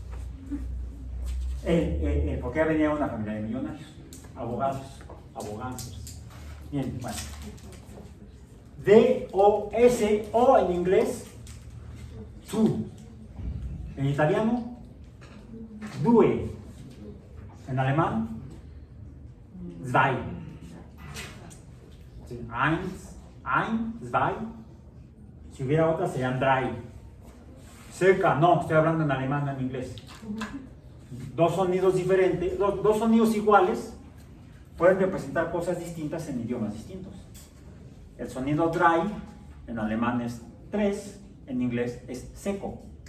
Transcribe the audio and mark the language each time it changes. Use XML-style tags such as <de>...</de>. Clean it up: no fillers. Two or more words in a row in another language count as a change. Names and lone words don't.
<es>Porque ya venía una familia de millonarios, abogados. Bien, bueno. D-O-S-O en inglés, tu. En italiano, due. En alemán, zwei.</es> <de>Ein, zwei.</de> <es>Si hubiera otra serían drei. Cerca, no, estoy hablando en alemán, no en inglés. Dos sonidos diferentes, dos sonidos iguales pueden representar cosas distintas en idiomas distintos. El sonido dry en alemán es 3, en inglés es seco.</es>